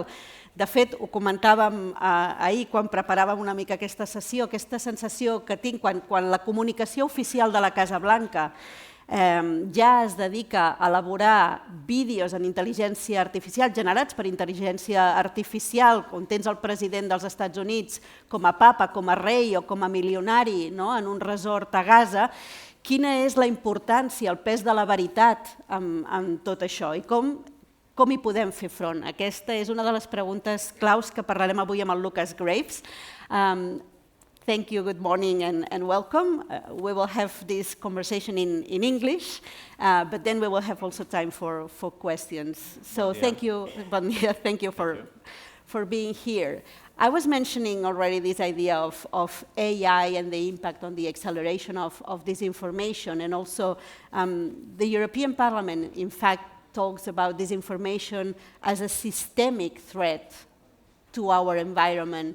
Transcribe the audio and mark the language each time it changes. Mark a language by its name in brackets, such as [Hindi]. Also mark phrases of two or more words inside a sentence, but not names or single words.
[Catalan] De fet, ho comentàvem ahir quan preparàvem una mica aquesta sessió, aquesta sensació que tinc quan la comunicació oficial de la Casa Blanca ja es dedica a elaborar vídeos en intel·ligència artificial, generats per intel·ligència artificial, on tens el president dels Estats Units com a papa, com a rei o com a milionari en un resort a Gaza. Quina és la importància, el pes de la veritat en tot això i com hi podem fer front? Aquesta és una de les preguntes claus que parlarem avui amb el Lucas Graves. [English] Thank you, good morning and welcome. We will have this conversation in English, but then we will have also time for questions. So thank you, thank you for being here. I was mentioning already this idea of AI and the impact on the acceleration of disinformation, and also the European Parliament, in fact, talks about disinformation as a systemic threat to our environment.